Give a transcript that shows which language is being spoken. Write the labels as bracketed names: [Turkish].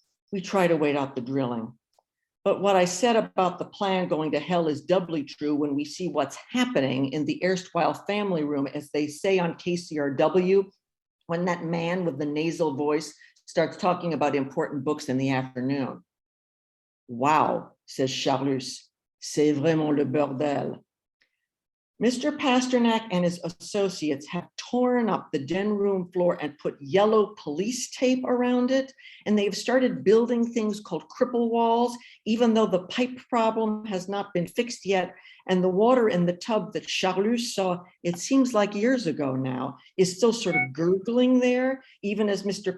[English] We try to wait out the drilling. But what I said about the plan going to hell is doubly true when we see what's happening in the erstwhile family room, as they say on KCRW, when that man with the nasal voice starts talking about important books in the afternoon. Wow, says Charlus, [French] c'est vraiment le bordel. [English] Mr. Pasternak and his associates have torn up the den room floor and put yellow police tape around it, and they've started building things called cripple walls, even though the pipe problem has not been fixed yet, and the water in the tub that Charlus saw, it seems like years ago now, is still sort of gurgling there, even as Mr.